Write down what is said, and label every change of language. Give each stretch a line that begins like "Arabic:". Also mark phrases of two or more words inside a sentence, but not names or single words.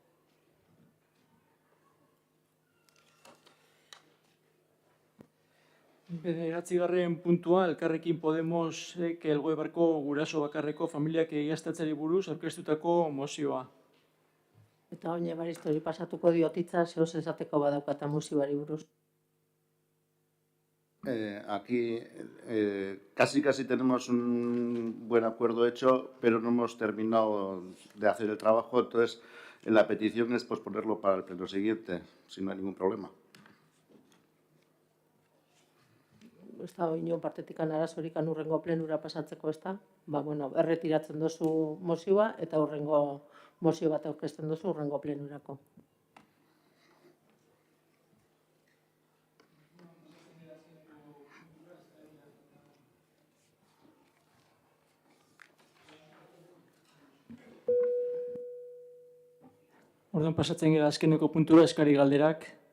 Basque: Bederatzigarren puntua, Elkarrekin Podemosek Elgoibarko guraso bakarreko familiak egiaztatzeari buruz aurkeztutako mozioa. Eta oin Ebaristo hori pasatuko diotitza, zehoz esateko badaukata mozioari buruz.
Spanish: Aquí casi tenemos un buen acuerdo hecho, pero no hemos terminado de hacer el trabajo, entonces la petición es posponerlo para el pleno siguiente, si no hay ningún problema.
Basque: Ez da inon partetik arazorik hurrengo plenura pasatzeko, ez da? Erretiratzen duzu mozioa eta hurrengo mozio bat aurkezten duzu hurrengo plenurako. Orduan pasatzen gara azkeneko puntura eskari galderak.